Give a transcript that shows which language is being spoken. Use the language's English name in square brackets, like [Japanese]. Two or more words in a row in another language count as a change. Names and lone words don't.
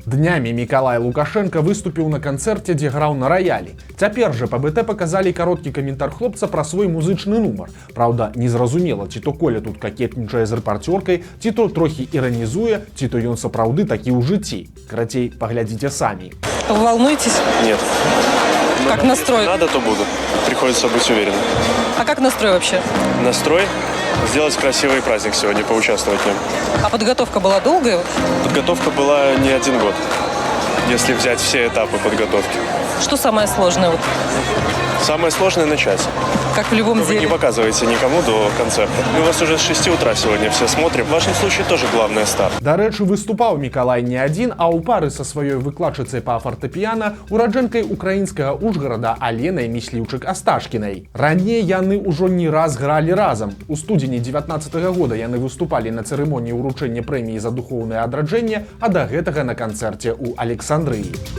[Belarusian] Днямі Мікалай Лукашенко выступіў на канцэрце, дзе граў на раялі. Цяпер жа па БТ паказалі кароткі каментар хлопца пра свой музычны нумар. Праўда, незразумела, ці то Коля тут какетнічае з рэпарцёркай, ці то трохі іранізуе, ці то ён сапраўды такі ў жыцці. Карацей, паглядзіце самі. [Russian] Вы волнуетесь? Нет. Как настрой? Надо, то буду. Приходится быть уверенным. А как настрой вообще? Настрой? Сделать красивый праздник сегодня, поучаствовать в нем. А подготовка была долгая? Подготовка была не 1 год, если взять все этапы подготовки. Что самое сложное? Вот, Самое сложное начать. как в любом Вы деле. не показываете никому до концерта. Мы вас уже с 6 утра сегодня все смотрим. В вашем случае тоже главное старт. [Belarusian] Дарэчы, выступаў Мікалай не адзін, а ў пары са сваёй выкладчыцай па фартэпіяна, ураджэнкай украінскага Ужгарада Аленай Місліўчык-Асташкінай. Раней яны ўжо не раз гралі разам. У студзені 19-го года яны выступалі на цырымоніі ўручэння прэміі за духоўнае адраджэнне, а да гэтага на канцэрце ў Александрыі.